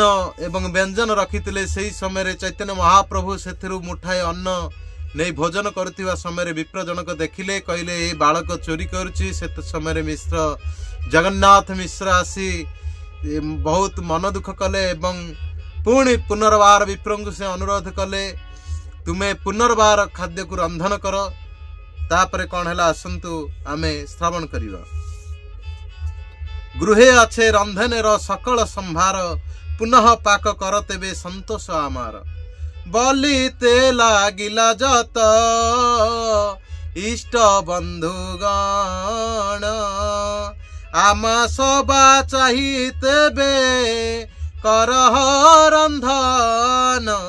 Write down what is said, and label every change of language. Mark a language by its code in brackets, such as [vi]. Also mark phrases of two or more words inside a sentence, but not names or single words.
[or] ଏବଂ ବ୍ୟଞ୍ଜନ ରଖିଥିଲେ ସେହି ସମୟରେ ଚୈତନ୍ୟ ମହାପ୍ରଭୁ ସେଥିରୁ ମୁଠାଏ ଅନ୍ନ ନେଇ ଭୋଜନ କରୁଥିବା ସମୟରେ ବିପ୍ର ଜଣକ ଦେଖିଲେ କହିଲେ ଏ ବାଳକ ଚୋରି କରୁଛି ସେ ସମୟରେ ମିଶ୍ର ଜଗନ୍ନାଥ ମିଶ୍ର ଆସି ବହୁତ ମନ ଦୁଃଖ କଲେ ଏବଂ ପୁଣି ପୁନର୍ବାର ବିପ୍ରଙ୍କୁ ସେ ଅନୁରୋଧ କଲେ ତୁମେ ପୁନର୍ବାର ଖାଦ୍ୟକୁ ରନ୍ଧନ କର ତାପରେ କ'ଣ ହେଲା ଆସନ୍ତୁ ଆମେ ଶ୍ରବଣ କରିବା [bn] গৃহে আছে রন্ধনের সকল সম্ভার পুনঃ পাক কর তবে সন্তোষ আমার বলিতে লাগিলা যত ইষ্ট বন্ধুগণ আমা সবা চাহিতেবে করহ রন্ধন